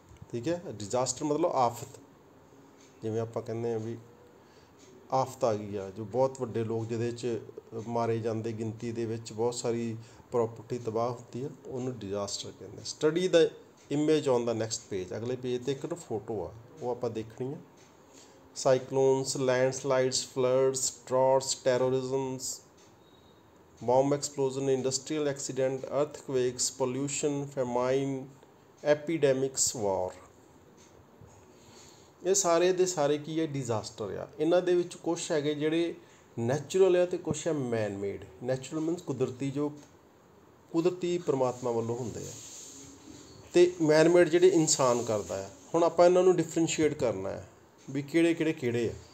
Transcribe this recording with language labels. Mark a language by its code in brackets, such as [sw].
[pa] ਠੀਕ ਹੈ, ਡਿਜ਼ਾਸਟਰ ਮਤਲਬ ਆਫਤ, ਜਿਵੇਂ ਆਪਾਂ ਕਹਿੰਦੇ ਹਾਂ ਵੀ ਆਫਤ ਆ ਗਈ ਆ, ਜੋ ਬਹੁਤ ਵੱਡੇ ਲੋਕ ਜਿਹਦੇ 'ਚ ਮਾਰੇ ਜਾਂਦੇ, ਗਿਣਤੀ ਦੇ ਵਿੱਚ ਬਹੁਤ ਸਾਰੀ ਪ੍ਰੋਪਰਟੀ ਤਬਾਹ ਹੁੰਦੀ ਹੈ, ਉਹਨੂੰ ਡਿਜ਼ਾਸਟਰ ਕਹਿੰਦੇ। [en] Study the image on the next page. [pa] ਅਗਲੇ ਪੇਜ 'ਤੇ ਇੱਕ ਨਾ ਫੋਟੋ ਆ, ਉਹ ਆਪਾਂ ਦੇਖਣੀ ਆ। [en] Cyclones, landslides, floods, droughts, terrorisms, bomb explosion, industrial accident, earthquakes, pollution, famine, epidemics, war। [pa] ਇਹ ਸਾਰੇ ਦੇ ਸਾਰੇ ਕੀ ਹੈ? ਡਿਜ਼ਾਸਟਰ ਆ। ਇਹਨਾਂ ਦੇ ਵਿੱਚ ਕੁਛ ਹੈਗੇ ਜਿਹੜੇ ਨੈਚੁਰਲ ਆ ਅਤੇ ਕੁਛ ਹੈ ਮੈਨ ਮੇਡ। ਨੈਚੁਰਲ ਮੀਨਸ ਕੁਦਰਤੀ, ਜੋ ਕੁਦਰਤੀ ਪਰਮਾਤਮਾ ਵੱਲੋਂ ਹੁੰਦੇ ਆ, ਅਤੇ ਮੈਨ ਮੇਡ ਜਿਹੜੇ ਇਨਸਾਨ ਕਰਦਾ ਆ। ਹੁਣ ਆਪਾਂ ਇਹਨਾਂ ਨੂੰ ਡਿਫਰੈਂਸ਼ੀਏਟ ਕਰਨਾ ਹੈ ਵੀ ਕਿਹੜੇ ਆ।